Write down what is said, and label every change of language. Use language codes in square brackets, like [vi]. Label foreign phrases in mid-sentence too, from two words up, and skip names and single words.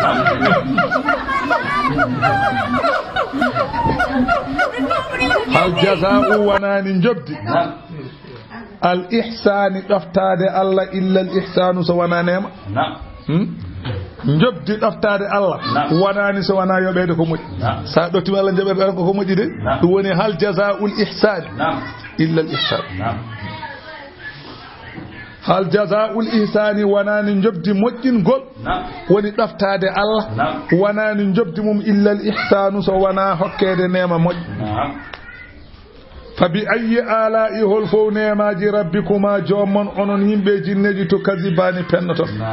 [ar] هل جزاء [ff] wanani jobdi [ar] الإحسان [ff] ɗoftade Allah [ar] إلا الإحسان [ff] so wana nema jobdi ɗoftade Allah wanani so wana yoɓede ko moƴƴi sa ɗottima Allah jaɓere ko moƴƴi de ɗum woni [ar] هل جزاء الإحسان إلا الإحسان هل جزاء الإحسان [ff] wanani jobdi moƴƴingol woni ɗoftade Allah wanani jobdi mum [ar] إلا الإحسان [ff] so wana hokkede nema moƴƴi [ar] فبأي آلاء [ff] hol fof nemaji rabbikuma jommon onon yimɓe jinneji to kazibani pennoton